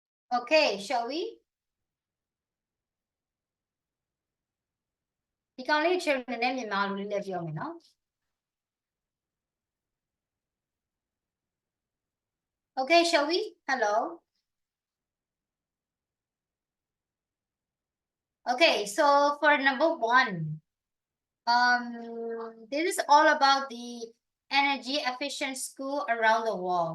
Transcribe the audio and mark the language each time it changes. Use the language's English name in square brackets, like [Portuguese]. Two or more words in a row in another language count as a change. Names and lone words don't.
[English] Okay, shall we? [Burmese] ဒီကောင်လေးချယ်နည်းနည်းမြန်မာလိုလေးလည်းပြောမယ်နော် [English] Okay, shall we? Hello. Okay, so for number 1, this is all about the energy efficient school around the world.